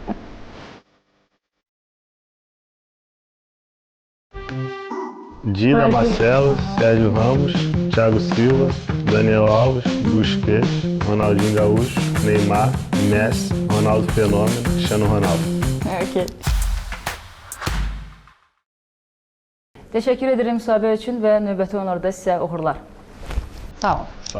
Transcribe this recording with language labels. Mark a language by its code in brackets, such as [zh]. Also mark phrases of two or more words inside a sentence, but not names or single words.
[az] Dida, Marcelo, Sérgio Ramos, Thiago Silva, Daniel Alves, Busquets, Ronaldinho Gaúcho, Neymar, Messi, Ronaldo Fenômeno, Cristiano Ronaldo. Okay. Təşəkkür edirəm müsahibə üçün və növbəti onlarda sizə uğurlar. Sağ olun.